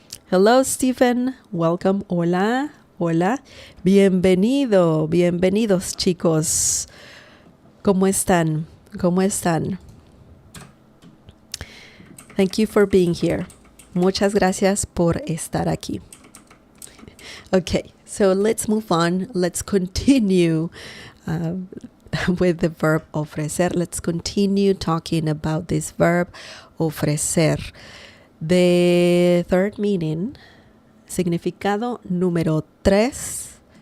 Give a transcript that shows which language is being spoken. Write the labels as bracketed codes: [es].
[en] Hello, Stephen. Welcome. [es] Hola. Hola. Bienvenido. Bienvenidos, chicos. ¿Cómo están? ¿Cómo están? [en] Thank you for being here. [es] Muchas gracias por estar aquí. [en] Okay, so let's move on. Let's continue with the verb ofrecer. Let's continue talking about this verb ofrecer. The third meaning, [es] significado número 3.